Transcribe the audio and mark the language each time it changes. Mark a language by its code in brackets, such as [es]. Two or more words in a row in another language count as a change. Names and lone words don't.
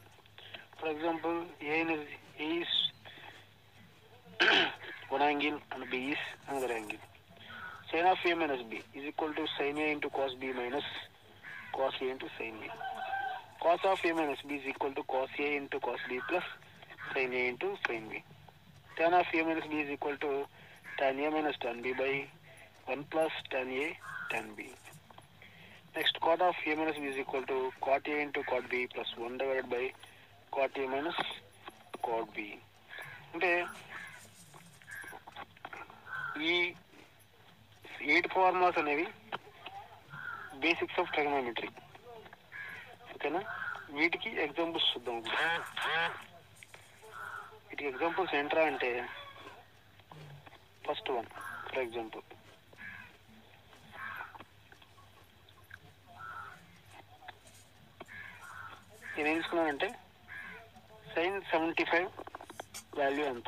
[en] For example, A is one angle and B is another angle. Sin of A minus B is equal to sin A into cos B minus cos A into sin B. Cos of A minus B is equal to cos A into cos B plus sin A into sin B. Tan of A minus B is equal to tan A minus tan B by 1 plus tan A tan B. Next, cot of A minus B is equal to cot A into cot B plus 1 divided by cot A minus cot B. [te] అంటే ఈ 8 ఫార్ములాస్ అనేవి [en] basics of trigonometry. [te] ఓకేనా? వీటికి ఎగ్జాంపుల్స్ చూద్దాం. వీటికి ఎగ్జాంపుల్స్ ఏంట్రా అంటే [en] first one, for example [te] నేను ఏం తీసుకున్నానంటే sin 75 వాల్యూ ఎంత.